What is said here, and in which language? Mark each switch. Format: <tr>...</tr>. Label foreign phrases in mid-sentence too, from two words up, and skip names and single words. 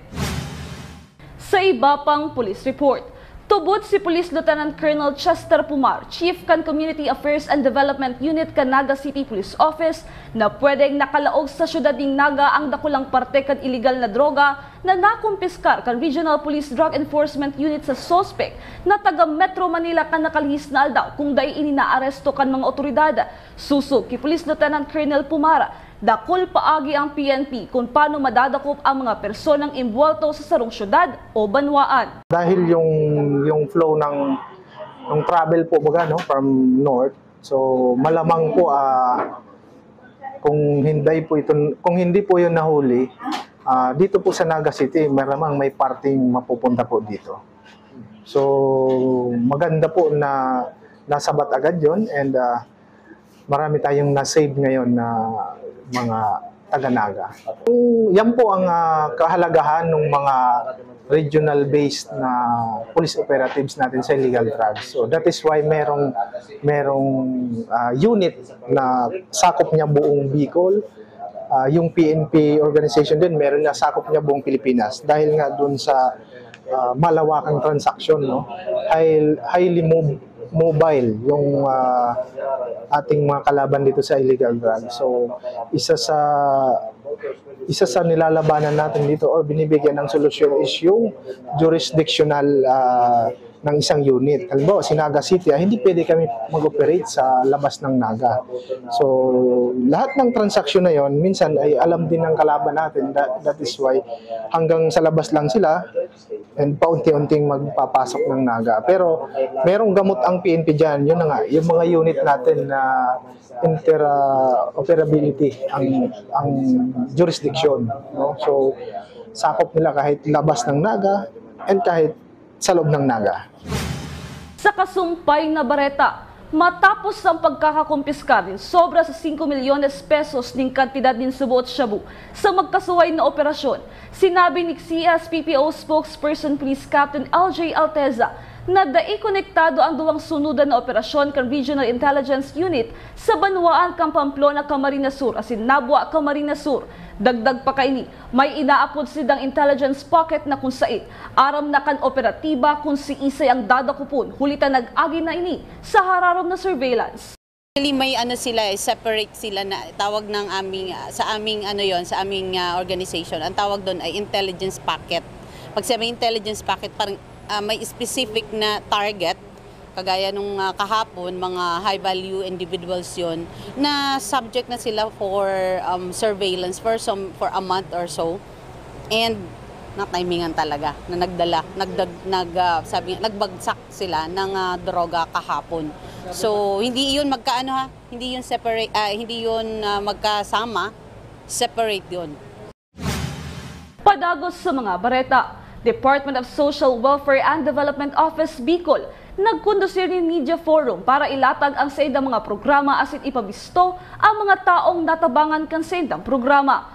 <bik>Sa iba pang police report, tubod si Police Lieutenant Colonel Chester Pumar, Chief kan Community Affairs and Development Unit kan Naga City Police Office, na pwedeng nakalaog sa syudad ng Naga ang dakulang parte kan illegal na droga na nakumpiskar kan Regional Police Drug Enforcement Unit sa suspect na taga Metro Manila kan nakalihis na aldaw kung dai inaaresto kan mga otoridad. Susog ki Police Lieutenant Colonel Pumara, dakol paagi ang PNP kung paano madadakop ang mga personang imbwelto sa sarong syudad o banwaan.</bik> <tl>Dahil yung flow ng travel po</tl> <en>from north,</en> <tl>so malamang po kung hindi po yun nahuli, dito po sa Naga City, malamang may parting mapupunta po dito. So maganda po na nasabat agad yun, and marami tayong na-save ngayon na mga taga-Naga. Yan po ang kahalagahan ng mga regional-based na</tl> <en>police operatives</en> <tl>natin sa</tl> <en>illegal drugs. So that is why</en> <tl>merong unit na sakop niya buong Bicol. Yung PNP organization din, meron na sakop niya buong Pilipinas. Dahil nga dun sa malawakang transaksyon,</tl> <en>highly mobile</en> <tl>yung ating mga kalaban dito sa</tl> <en>illegal drugs.</en> <tl>So isa sa nilalabanan natin dito or binibigyan ng solusyon is yung jurisdictional ng isang unit. Halimbawa, si Naga City, hindi pwede kami mag-operate sa labas ng Naga. So, lahat ng transaksyon na yon, minsan ay alam din ng kalaban natin.</tl> <en>That is why</en> <tl>hanggang sa labas lang sila and paunti-unting magpapasok ng Naga. Pero, merong gamot ang PNP dyan. Yun na nga, yung mga unit natin na interoperability ang jurisdiction. No? So, sakop nila kahit labas ng Naga and kahit sa loob ng Naga.</tl> <bik>Sa kasumpay na bareta, matapos ang pagkakakumpiskar din sobra sa 5 milyones pesos ng kantidad din subuot shabu sa magkasuway na operasyon, sinabi ni CSPPO spokesperson Police Captain LJ Alteza na dai-konektado ang duwang sunudan na operasyon kan Regional Intelligence Unit sa Banwaan kang Pamplona, Camarines Sur, asin Nabua, Camarines Sur. Dagdag pa kaini, may inaapod sidang</bik> <en>intelligence pocket</en> <bik>na kung sait aram na kan operatiba kung si Isay ang dadakupon, hulitan nag-agi na ini sa hararom na surveillance.</bik> <tl>May separate sila na tawag ng sa aming organization. Ang tawag doon ay</tl> <en>intelligence packet.</en> <tl>Pag sabi</tl> <en>intelligence packet,</en> <tl>parang may specific na target, kagaya nung kahapon, mga</tl> <en>high-value individuals</en> <tl>yun, na subject na sila</tl> <en>for surveillance for a month or so.</en> <tl>And na-timingan talaga, na nagbagsak sila ng droga kahapon. So, hindi yun hindi yun separate, hindi yun magkasama, separate yun.</tl> <bik>Padagos sa mga bareta, Department of Social Welfare and Development Office Bicol nagkondusir ni Media Forum para ilatag ang sa idang mga programa asin ipabisto ang mga taong natabangan kan sa idang programa.</bik>